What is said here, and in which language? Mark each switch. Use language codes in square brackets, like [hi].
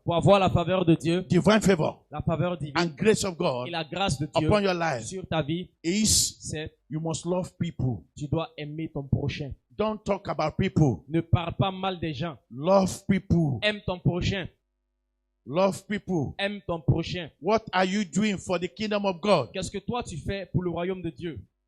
[fr] Pour avoir la faveur de Dieu, [en] divine favor [fr] la faveur divine [en] and grace of God [fr] et la grâce de Dieu [en] upon your life [fr] sur ta vie, [en] is [fr] c'est [en] you must love people. [fr] tu dois aimer ton prochain. [en] Don't talk about people. [fr] Ne parle pas mal des gens. [en] Love people. [fr] Aime ton prochain. [en] Love people. [fr] Aime ton prochain. [en] What are you doing for the kingdom of God? [fr] Qu'est-ce que toi tu fais pour le royaume de Dieu?